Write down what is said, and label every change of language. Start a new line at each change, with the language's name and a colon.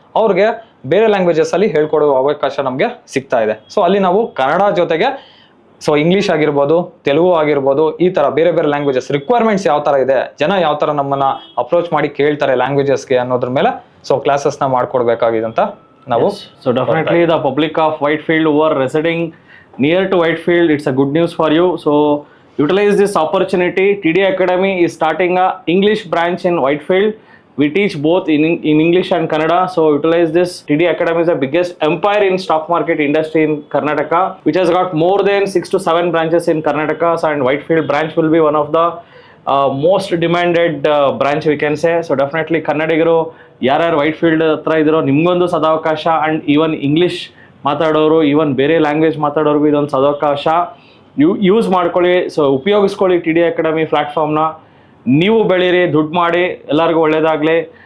Kannada: ಅವ್ರಿಗೆ ಬೇರೆ ಲ್ಯಾಂಗ್ವೇಜಸ್ ಅಲ್ಲಿ ಹೇಳ್ಕೊಡೋ ಅವಕಾಶ ನಮಗೆ ಸಿಗ್ತಾ ಇದೆ. ಸೊ ಅಲ್ಲಿ ನಾವು ಕನ್ನಡ ಜೊತೆಗೆ ಸೊ ಇಂಗ್ಲೀಷ್ ಆಗಿರ್ಬೋದು, ತೆಲುಗು ಆಗಿರ್ಬೋದು, ಈ ಥರ ಬೇರೆ ಬೇರೆ ಲ್ಯಾಂಗ್ವೇಜಸ್ ರಿಕ್ವೈರ್ಮೆಂಟ್ಸ್ ಯಾವ ಥರ ಇದೆ, ಜನ ಯಾವ ಥರ ನಮ್ಮನ್ನು ಅಪ್ರೋಚ್ ಮಾಡಿ ಕೇಳ್ತಾರೆ ಲ್ಯಾಂಗ್ವೇಜಸ್ಗೆ ಅನ್ನೋದ್ರ ಮೇಲೆ ಸೊ ಕ್ಲಾಸಸ್ನ ಮಾಡ್ಕೊಡ್ಬೇಕಾಗಿದೆ ಅಂತ ನಾವು.
English: So definitely the public of Whitefield who are residing near to Whitefield, it's a good news for you. So utilize this opportunity. TD Academy is starting a English branch in Whitefield. We teach both in English and Kannada. So utilize this. TD Academy is the biggest empire in stock market industry in Karnataka, which has got more than 6 to 7 branches in Karnataka. So and Whitefield branch will be one of the most demanded branch we can say.
Kannada: So definitely ಕನ್ನಡಿಗರು ಯಾರ್ಯಾರು ವೈಟ್ಫೀಲ್ಡ್ ಹತ್ರ ಇದ್ರೋ ನಿಮ್ಗೊಂದು ಸದಾವಕಾಶ. And even English ಮಾತಾಡೋರು, even ಬೇರೆ language ಮಾತಾಡೋರ್ಗೂ ಇದೊಂದು ಸದಾವಕಾಶ. Use ಮಾಡ್ಕೊಳ್ಳಿ. So ಉಪಯೋಗಿಸ್ಕೊಳ್ಳಿ TD academy ಪ್ಲ್ಯಾಟ್ಫಾರ್ಮ್ನ. ನೀವು ಬೆಳೀರಿ, ದುಡ್ಡು ಮಾಡಿ, ಎಲ್ಲರಿಗೂ ಒಳ್ಳೇದಾಗಲಿ.